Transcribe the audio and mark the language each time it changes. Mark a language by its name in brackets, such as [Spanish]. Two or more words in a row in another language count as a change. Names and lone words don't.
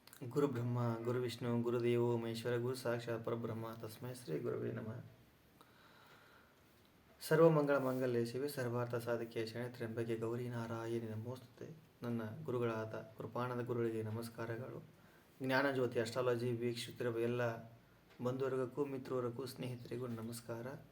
[Sanskrit] ಗುರು ಬ್ರಹ್ಮ ಗುರು ವಿಷ್ಣು ಗುರುದೇವೋ ಮಹೇಶ್ವರ ಗುರು ಸಾಕ್ಷಾತ್ ಪರಬ್ರಹ್ಮ ತಸ್ಮೈ ಶ್ರೀ ಗುರುವೇ ನಮಃ. ಸರ್ವಮಂಗಳ ಮಾಂಗಲ್ಯ ಶಿವೆ ಸರ್ವಾರ್ಥ ಸಾಧಕೆ ಶರಣ್ಯ ತ್ರ್ಯಂಬಕೆ ಗೌರಿ ನಾರಾಯಣಿ ನಮೋಸ್ತುತೆ. [Kannada] ನನ್ನ ಗುರುಗಳಾದ ಕೃಪಾನಂದ ಗುರುಗಳಿಗೆ ನಮಸ್ಕಾರಗಳು. ಜ್ಞಾನಜ್ಯೋತಿ ಅಸ್ಟ್ರಾಲಜಿ ವೀಕ್ಷಿಸುತ್ತಿರುವ ಎಲ್ಲ ಬಂಧುವರ್ಗಕ್ಕೂ ಮಿತ್ರವರ್ಗಕ್ಕೂ ಸ್ನೇಹಿತರಿಗೂ ನಮಸ್ಕಾರ.